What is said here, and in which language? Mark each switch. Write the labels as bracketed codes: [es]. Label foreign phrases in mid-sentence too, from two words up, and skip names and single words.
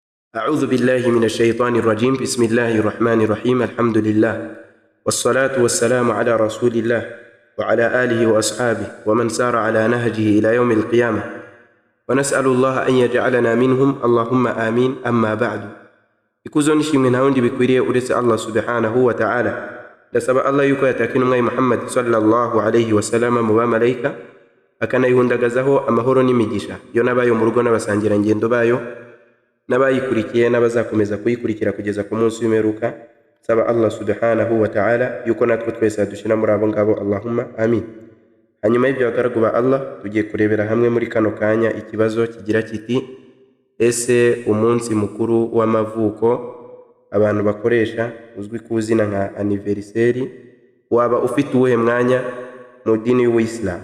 [ar] أعوذ بالله من الشيطان الرجيم. بسم الله الرحمن الرحيم. الحمد لله والصلاة والسلام على رسول الله وعلى آله وأصحابه ومن سار على نهجه إلى يوم القيامة، ونسأل الله أن يجعلنا منهم، اللهم آمين. أما بعد، [rw] ikuzo nishimwe nta wundi bikwiriye uretse Allah [ar] سبحانه وتعالى. [rw] Ndasaba Allah yuko yatakina umwami Muhammad [ar] صلى الله عليه وسلم [rw] mu bamalayika, akanayihundagazaho amahoro n'imigisha yo nabayo mu rugo n'abasangira ngendo bayo n'abayikurikiye n'abazakomeza kuyikurikira kugeza ku munsi w'imperuka. Saba Allah [ar] سبحانه وتعالى [rw] yuko natwe twese adushira muri abo ngabo, [ar] اللهم آمين. [rw] Hanyuma y'ibyo bagaragu ba Allah, tugiye kurebera hamwe muri kano kanya ikibazo kigira kiti: ese umunsi mukuru w'amavuko abantu bakoresha uzwi ku izina nka anniversaire waba ufite uwuhe mwanya mu dini y'Ubuislamu?